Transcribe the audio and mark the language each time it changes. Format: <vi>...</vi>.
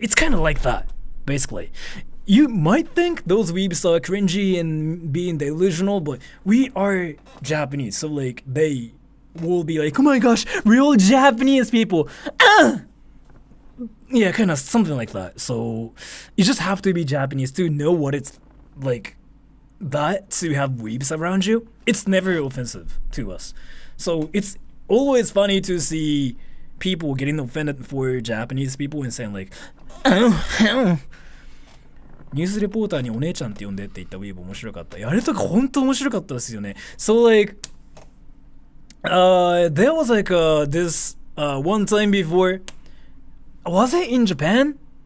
<en>It's kind of like that, basically. You might think those weebs are cringy and being delusional, but we are Japanese, so like they will be like, oh my gosh, real Japanese people. Yeah, kind of something like that. So you just have to be Japanese to know what it's like that to have weebs around you. It's never offensive to us. So it's always funny to see people getting offended for Japanese people and saying like, oh,</en> <ja>ニュースレポーターにお姉ちゃんって呼んでって言ったウィーブ面白かった。あれとか本当面白かったですよね。</ja> <en>So like, there was like this one time before. Was it in Japan?</en>